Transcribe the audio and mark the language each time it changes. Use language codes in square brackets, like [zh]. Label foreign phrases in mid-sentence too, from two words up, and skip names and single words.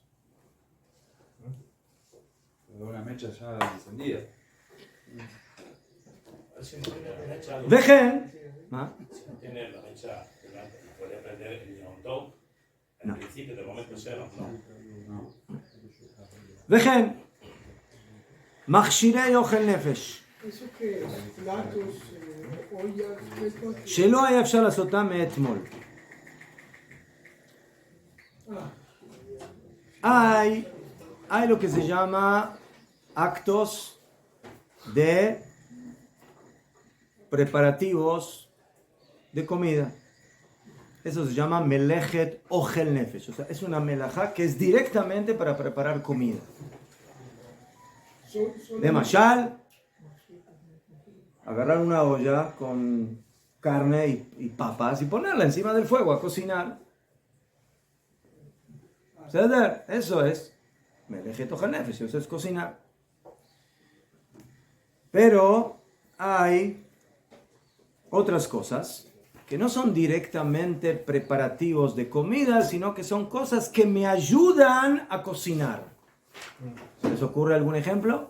[es] Una mecha ya encendida. Dejen. Tiene la mecha delante, puede prender el Yom Tov No. al principio del momento cero, no. Dejen. [he] מכשירי אוכל נפש. [es] ¿Eso qué es? Platos, ollas, ¿qué? [he] שלא היה אפשר לעשותם מאתמול. [es] Hay lo que se llama actos de preparativos de comida. Eso se llama [he] מלאכת אוכל נפש. [es] O sea, es una melajá que es directamente para preparar comida. De mashal, agarrar una olla con carne y papas y ponerla encima del fuego a cocinar. ¿Ceder? Eso es [he] מלאכת אוכל נפש, [es] eso es cocinar. Pero hay otras cosas que no son directamente preparativos de comida, sino que son cosas que me ayudan a cocinar. ¿Se les ocurre algún ejemplo?